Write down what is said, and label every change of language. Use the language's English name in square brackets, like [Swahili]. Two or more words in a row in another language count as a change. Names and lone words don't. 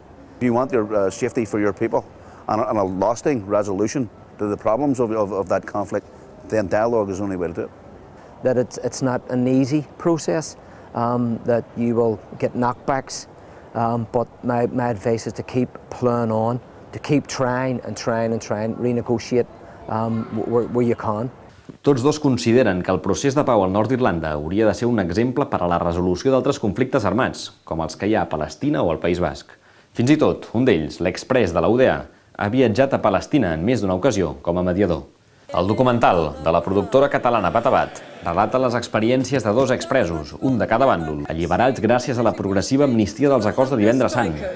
[English] If you want your safety for your people, and a lasting resolution to the problems of that conflict, then dialogue is the only way to do it. That it's not an easy process, that you will get knockbacks, but my advice is to keep plowing on, to keep trying, renegotiate where you can. [Catalan] Tots dos consideren que el procés de pau al nord d'Irlanda hauria de ser un exemple per a la resolució d'altres conflictes armats, com els que hi ha a Palestina o al País Basc. Fins i tot, un d'ells, l'ex-pres de la UDA, ha viatjat a Palestina en més d'una ocasió com a mediador. El documental de la productora catalana Batabat relata les experiències de 2 expresos, un de cada bàndol, alliberats gràcies a la progressiva amnistia dels acords de Divendres Sant.